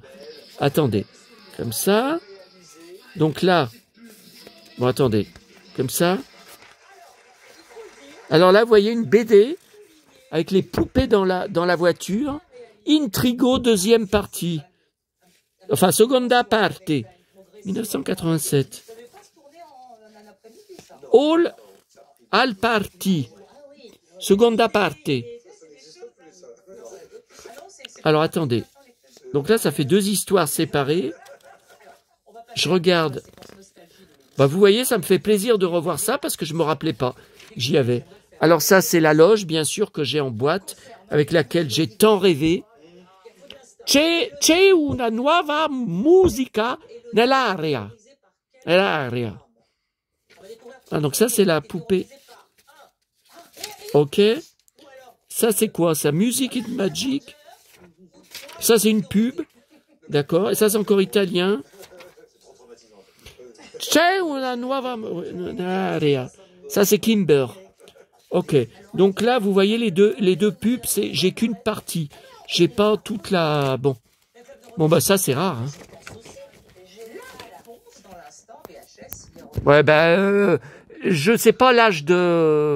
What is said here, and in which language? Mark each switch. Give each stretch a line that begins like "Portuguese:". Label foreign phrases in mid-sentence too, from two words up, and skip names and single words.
French: Attendez. Comme ça. Donc là. Bon, attendez. Comme ça. Alors là, vous voyez une BD avec les poupées dans la voiture. Intrigo, deuxième partie. Enfin,
Italian: seconda parte. 1987. Al party. Seconda parte.
French: Alors, attendez. Donc là, ça fait deux histoires séparées. Je regarde. Bah, vous voyez, ça me fait plaisir de revoir ça parce que je me rappelais pas. J'y avais. Alors ça, c'est la loge, bien sûr, que j'ai en boîte, avec laquelle j'ai tant rêvé.
Italian: C'è una nuova musica nell'aria. Nell'aria.
French: Ah, donc ça, c'est la poupée. Ok. Ça, c'est quoi? Ça, Music and Magic. Ça, c'est une pub. D'accord. Et ça, c'est encore italien.
Italian: C'è una nuova nell'aria.
French: Ça, c'est Kimber. Ok. Donc là, vous voyez les deux pubs, j'ai qu'une partie. J'ai pas toute la... Bon. Bon, bah ça, c'est rare. Hein. Ouais, ben... je sais pas l'âge de...